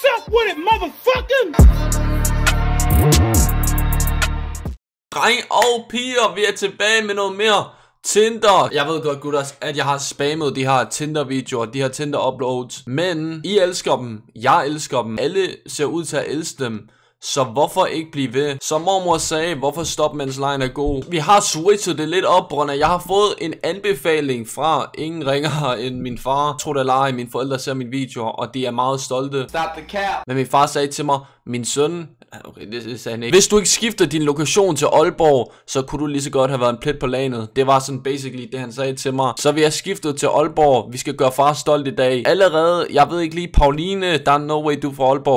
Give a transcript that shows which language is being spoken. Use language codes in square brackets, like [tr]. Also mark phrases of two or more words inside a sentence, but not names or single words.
[en] What it motherfucking? [da] Dreng og piger, vi er tilbage med noget mere Tinder. Jeg ved godt, gutters, at jeg har spammet de her Tinder-videoer, de her Tinder-uploads. Men I elsker dem, jeg elsker dem, alle ser ud til at elske dem. Så hvorfor ikke blive ved? Som mormor sagde, hvorfor stoppe, mens lejen er god? Vi har switchet det lidt op, Brønner. Jeg har fået en anbefaling fra ingen ringere end min far. Tro det eller ej, mine forældre ser mine videoer, og de er meget stolte. [en] Stop the cap. [da] Men min far sagde til mig, min søn, okay, det sagde han ikke. Hvis du ikke skifter din lokation til Aalborg, så kunne du lige så godt have været en plet på lanet. Det var sådan basically det, han sagde til mig. Så vi har skiftet til Aalborg. Vi skal gøre far stolt i dag. Allerede, jeg ved ikke lige, Pauline, der er [en] no way, [da] du er fra Aalborg.